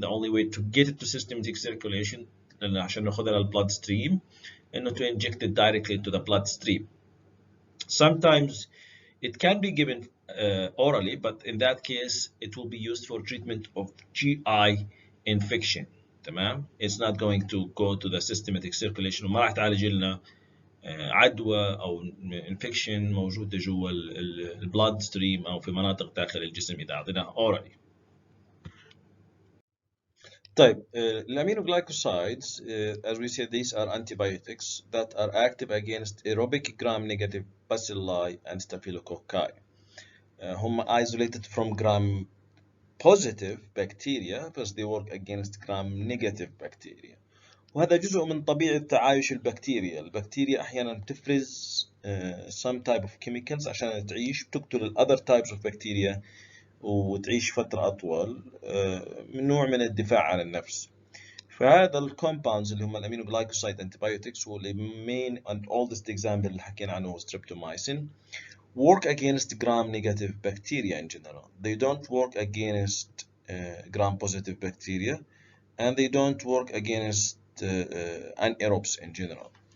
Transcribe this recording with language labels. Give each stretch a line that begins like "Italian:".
English: The only way to get it to systematic circulation
Arabic: عشان ناخذها للبلاد
English: stream إنه to inject it directly into the bloodstream. Sometimes it can be given orally, but in that case it will be used for treatment of GI infection.
Arabic: تمام.
English: It's not going to go to the systematic circulation
Arabic: وما راح تعالج لنا عدوى او انفكشن موجوده جوا البلاد ستريم او في مناطق داخل الجسم اذا اعطيناها اورالي.
English: طيب الامينوغلايكوسايدز as we said these are antibiotics that are active against aerobic gram negative bacilli and staphylococci. هم isolated from gram positive bacteria but they work against gram negative bacteria.
Arabic: وهذا جزء من طبيعة تعايش البكتيريا. البكتيريا أحيانا تفرز
English: some type of chemicals
Arabic: عشان تعيش، بتقتل ال
English: other types of bacteria
Arabic: وتعيش فترة أطول من نوع من الدفاع عن النفس.
English: فهذا ال compounds اللي هم الامينوغلايكوسايد antibiotics واللي main and oldest example اللي حكينا عنه هو streptomycin work against gram negative bacteria in general. They don't work against gram positive bacteria and they don't work against anaerobes in general.